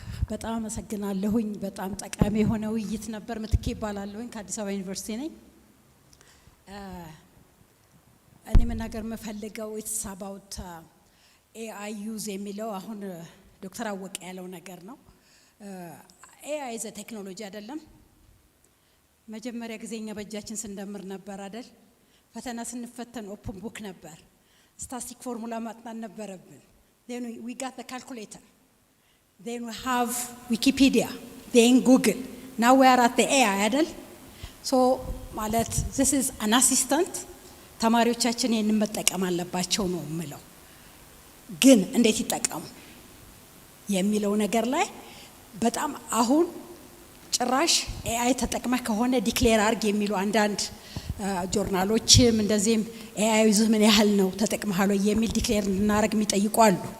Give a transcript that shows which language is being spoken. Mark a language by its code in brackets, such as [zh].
[am] በጣም አመሰግናለሁኝ። በጣም ጠቃሚ የሆነ ውይይት ነበር። ምትኬ ይባላለሁኝ ከአዲስ አበባ ዩኒቨርሲቲ ነኝ። እኔ መናገር የምፈልገው [en] ኢትስ አባውት ኤአይ ዩዝ [am] የሚለው አሁን ዶክተር አወቀ ያለው ነገር ነው። [en] ኤአይ ዘ ቴክኖሎጂ [am] አይደለም። መጀመሪያ ጊዜ እኛ በእጃችን ስንደምር ነበር አይደል? ፈተና ስንፈተን ኦፕን ቡክ ነበር። ስታቲስቲክ ፎርሙላ ማጥናት ነበረብን። [en] then we got the calculator, then we have Wikipedia, then Google, now we are at the AI [am] አይደል? so ማለት [en] this is an assistant [am] ተማሪዎቻችን ይሄንን መጠቀም አለባቸው ነው የምለው። ግን እንዴት ይጠቀሙ የሚለው ነገር ላይ በጣም አሁን ጭራሽ ኤአይ ተጠቅመህ ከሆነ ዲክሌር አርግ የሚሉ አንዳንድ ጆርናሎችም እንደዚህም ኤአይ ዩዝ ምን ያህል ነው ተጠቅመሃል የሚል ዲክሌር እንድናረግ የሚጠይቁ አሉ።